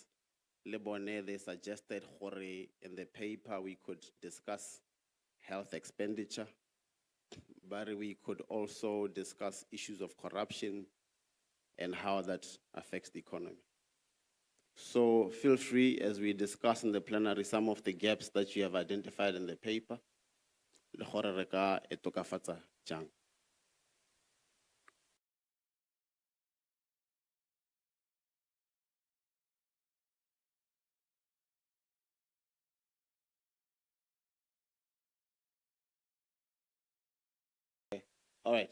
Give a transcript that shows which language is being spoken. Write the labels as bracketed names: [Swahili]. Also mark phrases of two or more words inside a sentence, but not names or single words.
[English] Lebone, they suggested gore in the paper we could discuss health expenditure, but we could also discuss issues of corruption and how that affects the economy. So feel free, as we discuss in the plenary, some of the gaps that you have identified in the paper. [Tswana] Le gore re ka e tokafatsa jang. [English] All right.